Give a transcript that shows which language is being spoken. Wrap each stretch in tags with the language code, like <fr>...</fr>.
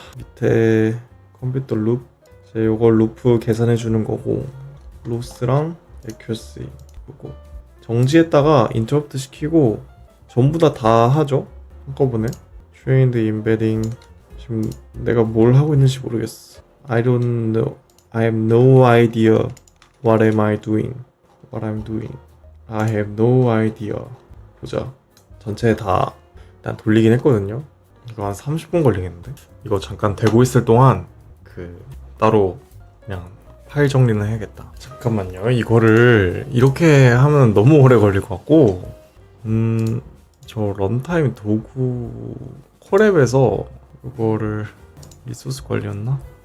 <ko>밑에 컴퓨터 룹 이제 요거 루프 계산해 주는 거고 로스랑 accuracy 요거 정지했다가 인터럽트 시키고 전부 다 하죠 한꺼번에. trained embedding 지금 내가 뭘 하고 있는지 모르겠어.</ko> <en>I don't know. I have no idea what am I doing. What I'm doing. I have no idea.</en> <ko>보자. 전체 다 일단 돌리긴 했거든요. 이거 한 30분 걸리겠는데? 이거 잠깐 되고 있을 동안 그 따로 그냥 파일 정리는 해야겠다. 잠깐만요. 이거를 이렇게 하면 너무 오래 걸릴 것 같고 저 런타임 도구 콜앱에서 이거를 리소스 관리였나?</ko>